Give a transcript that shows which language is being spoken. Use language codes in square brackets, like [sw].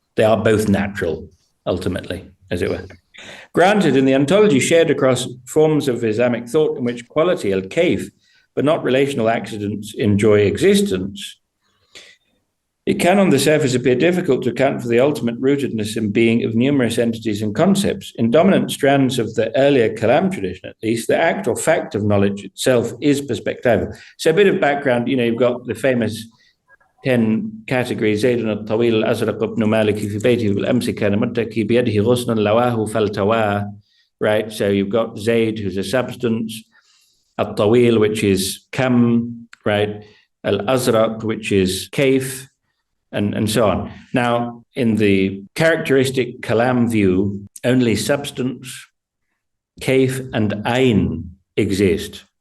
[en] They are both natural, ultimately, as it were. Granted, in the ontology shared across forms of Islamic thought in which quality, al-kayf, but not relational accidents, enjoy existence, it can on the surface appear difficult to account for the ultimate rootedness in being of numerous entities and concepts. In dominant strands of the earlier Kalam tradition, at least, the act or fact of knowledge itself is perspectival. So a bit of background, you've got the famous 10 categories. [ar] زيد الطويل الأزرق ابن مالك في بيته بالأمس كان متكي بيده غصن لواه فالتواه. [en] Right, so you've got Zayd, who's a substance, al-Tawil, which is kam, right, al-Azraq, which is kayf, and so on. Now, in the characteristic Kalam view, only substance, kayf, and ayn exist.